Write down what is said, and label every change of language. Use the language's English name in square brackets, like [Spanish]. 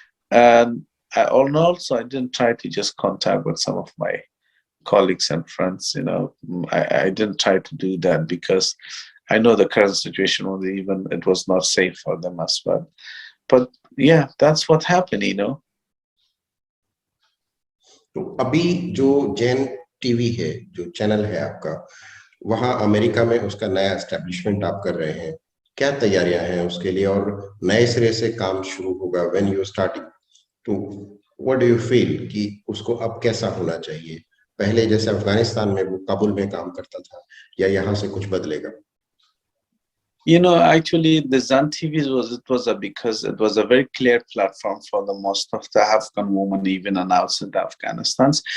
[English] And also I didn't try to just contact with some of my colleagues and friends, I didn't try to do that, because I know the current situation was it was not safe for them as well. But yeah, that's what happened, you know. [Hindi] तो अभी जो Jain TV है, जो channel है आपका, वहां America में उसका नया एस्टेब्लिशमेंट आप कर रहे हैं, क्या तैयारियां हैं उसके लिए, और नए सिरे से काम शुरू होगा [English] when you starting, [Hindi] तो [English] what do you feel [Hindi] कि उसको अब कैसा होना चाहिए? पहले जैसे अफगानिस्तान में वो काबुल में काम करता था, या यहाँ से कुछ बदलेगा? [English] You know, actually, the Zan TV because it was a very clear platform for the most of the Afghan women, even and outside Afghanistan.